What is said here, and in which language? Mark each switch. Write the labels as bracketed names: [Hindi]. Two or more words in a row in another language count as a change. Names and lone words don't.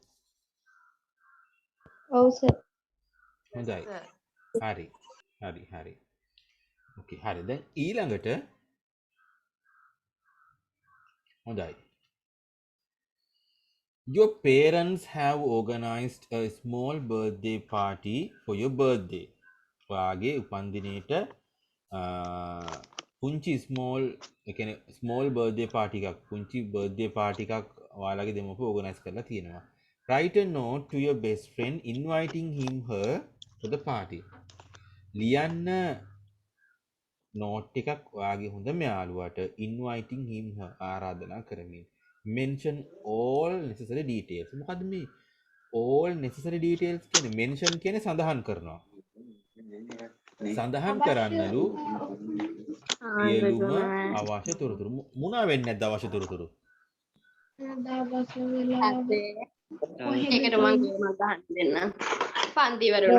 [English] Oh, sir. [Sinhala] හොඳයි සර්. හරි හරි හරි ඕකේ හරි දැන් ඊළඟට හොඳයි [English] your parents have organized a small birthday party for your birthday. ඔයාගේ උපන්දිනේට පුංචි small birthday party එකක් පුංචි birthday party එකක් ඔයාලගේ දෙමව්පියෝ ඕගනයිස් කරලා තියෙනවා. Write a note to your best friend inviting him her to the party. [Sinhala] ලියන්න නෝට් එකක් ඔයාගේ හොඳම යාළුවාට [English] inviting him her [Sinhala] ආරාධනා කරමින්. [English] Mention all necessary details. [Sinhala] මොකද්ද මේ [English] all necessary details [Sinhala] කියන්නේ? mention කියන්නේ සඳහන් කරනවා. සඳහන් කරන්නලු සියලුම අවශ්‍ය තොරතුරු. මොනවා වෙන්නේ නැද්ද අවශ්‍ය තොරතුරු? දවස වෙලාව ඒකට මම ගහන්න දෙන්න. පන්ති වල